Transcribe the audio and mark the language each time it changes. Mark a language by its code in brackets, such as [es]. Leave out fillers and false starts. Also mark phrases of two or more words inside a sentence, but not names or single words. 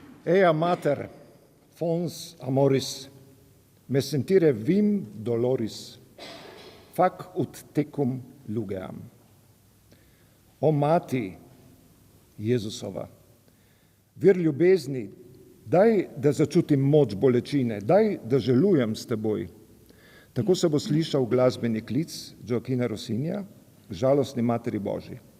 [la] Ea mater, fons amoris, me sentire vim doloris, fac ut tecum lugeam. [sl] O mati Jezusova, vir ljubezni, daj, da začutim moč bolečine, daj, da želujem s teboj. Tako se bo slišal glasbeni klic Joaquina Rossinja k žalostni Materi Božji.